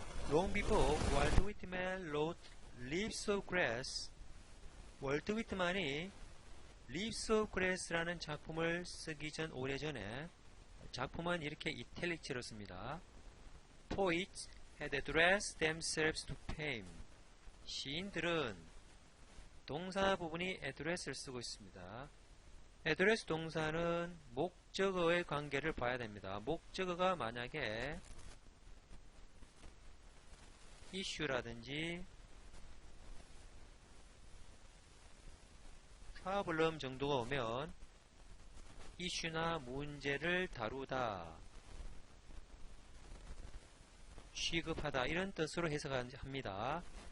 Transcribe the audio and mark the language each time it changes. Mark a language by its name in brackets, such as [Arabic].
[English] Long before Walt Whitman wrote Leaves of Grass, [Korean] 월트 위트만이 Leaves of Grass라는 작품을 쓰기 전 오래전에 작품은 이렇게 이탈릭체로 씁니다. [English] Poets had addressed themselves to fame. [Korean] 시인들은 동사 부분이 address를 쓰고 있습니다. address 동사는 목적어의 관계를 봐야 됩니다. 목적어가 만약에 issue라든지 problem 정도가 오면 issue나 문제를 다루다, 취급하다 이런 뜻으로 해석합니다.